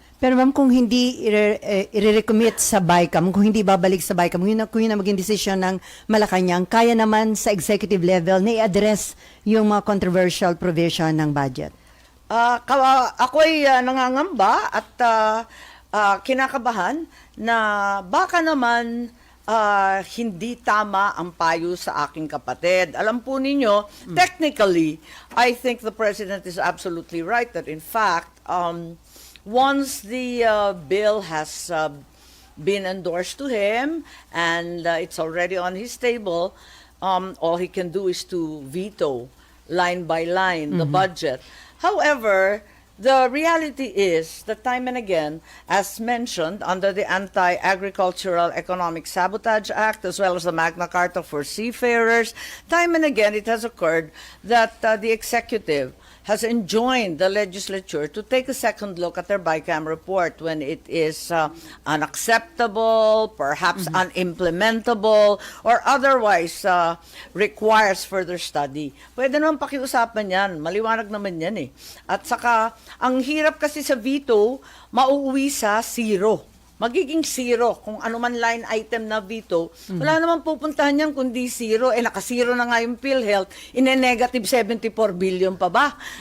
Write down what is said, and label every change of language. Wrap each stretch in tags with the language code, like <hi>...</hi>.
<tl>Pero ma'am, kung hindi i-recommit sa BICAM, kung hindi babalik sa BICAM, kung yun na maging desisyon ng Malacanang, kaya naman sa executive level na i-address yung mga controversial provision ng budget? Ako'y nangangamba at kinakabahan na baka naman hindi tama ang payo sa aking kapatid. Alam po ninyo,</tl> <en>technically, I think the President is absolutely right that in fact, once the bill has been endorsed to him and it's already on his table, all he can do is to veto line by line the budget. However, the reality is that time and again, as mentioned under the Anti-Agricultural Economic Sabotage Act, as well as the Magna Carta for Seafarers, time and again it has occurred that the executive has enjoined the legislature to take a second look at their BICAM report when it is unacceptable, perhaps unimplementable, or otherwise requires further study.</en> <tl>Pwede naman pakiusapan yan. Maliwanag naman yan eh. At saka, ang hirap kasi sa veto, mauuwi sa zero. Magiging zero. Kung ano man line item na veto, wala naman pupuntahan yan kundi zero. Naka-zero na nga yung PhilHealth, ine-negative 74 billion pa ba?</tl>